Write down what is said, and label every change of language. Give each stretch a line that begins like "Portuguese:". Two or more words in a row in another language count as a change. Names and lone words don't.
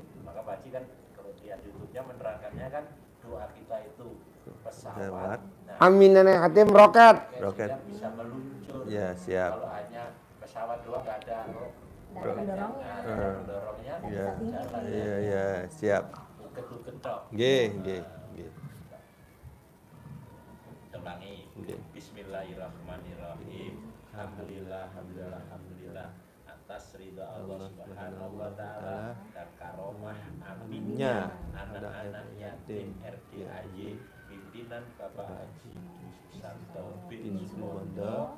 Indonesian: maka Pak Haji kan kalau lihat YouTube-nya menerangkannya kan doa kita itu Pesawat. pesawat. Nah, Amin nenek hatim roket. Roket. sehingga bisa meluncur. Ya, siap. Kalau hanya pesawat doang nggak ada pendorongnya. pendorongnya Ya. jalan Iya, ya, siap.
Javanese: uket-uket tok. Nggih, nggih, nggih.
Indonesian: Ulangi. Nggih.
Arabic: بسم الله الرحمن الرحيم. الحمد لله، الحمد لله، الحمد لله
Indonesian: atas ridha
Arabic: الله سبحانه وتعالى
Indonesian: dan karomah aminnya anak-anak yatim RDAY pimpinan Bapak Haji Susanto bin Suwondo.